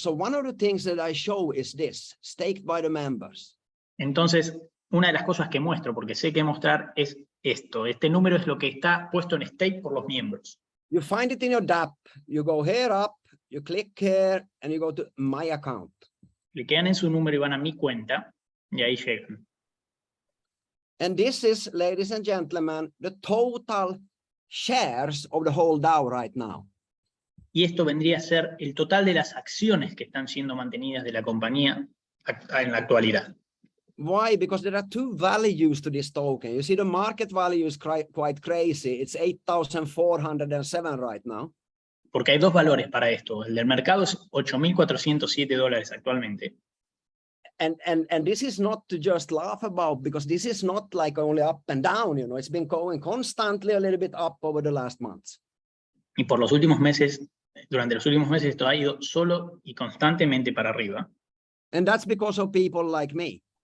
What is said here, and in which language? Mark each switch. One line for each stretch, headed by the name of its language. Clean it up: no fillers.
English: So one of the things that I show is this, staked by the members.
Spanish: Entonces, una de las cosas que muestro, porque sé que mostrar, es esto. Este número es lo que está puesto en stake por los miembros.
English: You find it in your DApp. You go here up, you click here, and you go to my account.
Spanish: Cliquean en su número y van a mi cuenta, y ahí llegan.
English: And this is, ladies and gentlemen, the total shares of the whole DAO right now.
Spanish: Y esto vendría a ser el total de las acciones que están siendo mantenidas de la compañía en la actualidad.
English: Why? Because there are two values to this token. You see, the market value is quite crazy. It's 8,407 right now.
Spanish: Porque hay dos valores para esto. El del mercado es $8,407 actualmente.
English: And this is not to just laugh about, because this is not like only up and down, you know, it's been going constantly a little bit up over the last months.
Spanish: Y por los últimos meses, durante los últimos meses, esto ha ido solo y constantemente para arriba.
English: And that's because of people like me.